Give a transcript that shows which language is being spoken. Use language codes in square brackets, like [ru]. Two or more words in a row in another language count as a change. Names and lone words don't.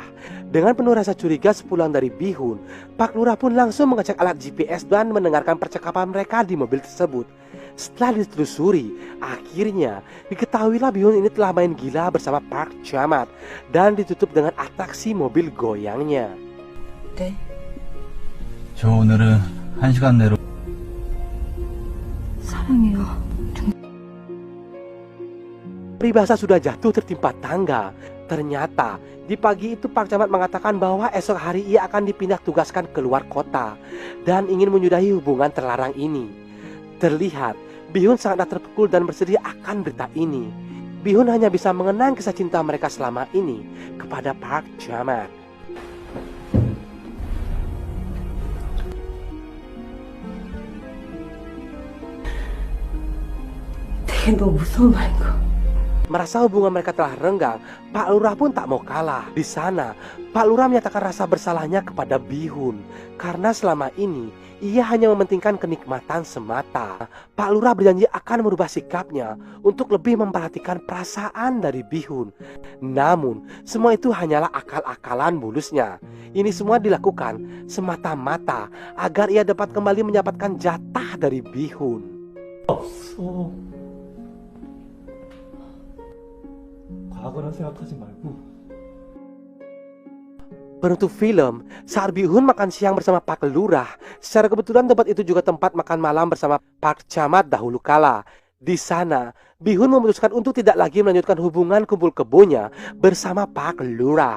[id] Dengan penuh rasa curiga sepulang dari Bihun, Pak Lurah pun langsung mengecek alat GPS dan mendengarkan percakapan mereka di mobil tersebut. Setelah ditelusuri, akhirnya diketahuilah Bihun ini telah main gila bersama Park Chamat dan ditutup dengan atraksi mobil goyangnya. [ko] 네. 저 오늘은 1시간 내로 사랑해요. [id] Peribahasa sudah jatuh tertimpa tangga. Ternyata di pagi itu Park Chamat mengatakan bahwa esok hari ia akan dipindah tugaskan keluar kota dan ingin menyudahi hubungan terlarang ini. Terlihat Bihun sangat terpukul dan bersedih akan berita ini. Bihun hanya bisa mengenang kisah cinta mereka selama ini kepada Park Chamat. [ko] 되게 너무 무서운 말인 거. [id] Merasa hubungan mereka telah renggang, Pak Lurah pun tak mau kalah. Di sana, Pak Lurah menyatakan rasa bersalahnya kepada Bihun karena selama ini ia hanya mementingkan kenikmatan semata. Pak Lurah berjanji akan merubah sikapnya untuk lebih memperhatikan perasaan dari Bihun. Namun, semua itu hanyalah akal-akalan mulusnya. Ini semua dilakukan semata-mata agar ia dapat kembali mendapatkan jatah dari Bihun. [ko] 없어. 과거라 생각하지 말고. [id] Penutup film, saat Bihun makan siang bersama Pak Lurah, secara kebetulan tempat itu juga tempat makan malam bersama Pak Camat dahulu kala. Di sana, Bihun memutuskan untuk tidak lagi melanjutkan hubungan kumpul kebonya bersama Pak Lurah.